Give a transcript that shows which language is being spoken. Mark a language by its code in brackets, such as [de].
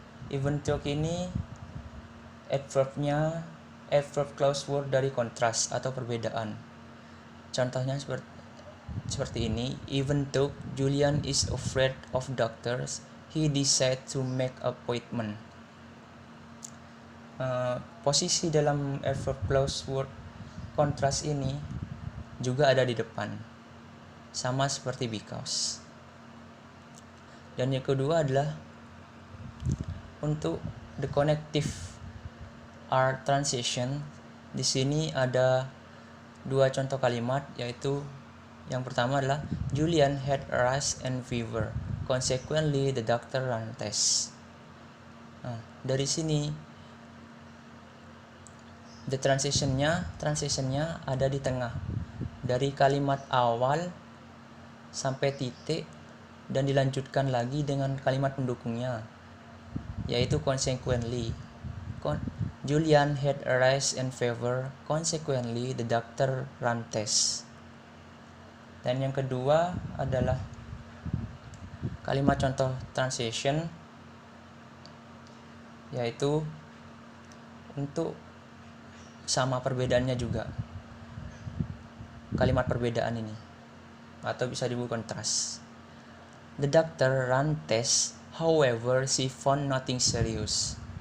[id] Even though ini adverb clause word dari kontras atau perbedaan. Contohnya seperti seperti ini. [en] Even though Julian is afraid of doctors, he decide to make appointment. [id] Posisi dalam adverb clause word kontras ini juga ada di depan, sama seperti because. Dan yang kedua adalah untuk [en] the connective are transition. [id] Di sini ada dua contoh kalimat, yaitu yang pertama adalah [en] Julian had a rash and fever. Consequently, the doctor ran tests. [id] Dari sini transitionnya ada di tengah, dari kalimat awal sampai titik dan dilanjutkan lagi dengan kalimat pendukungnya, yaitu consequently. [en] Julian had a rash and fever. Consequently, the doctor ran tests. [id] Dan yang kedua adalah kalimat contoh transition, yaitu untuk sama perbedaannya juga, kalimat perbedaan ini, atau bisa disebut kontras. [en] The doctor ran tests, however she found nothing serious.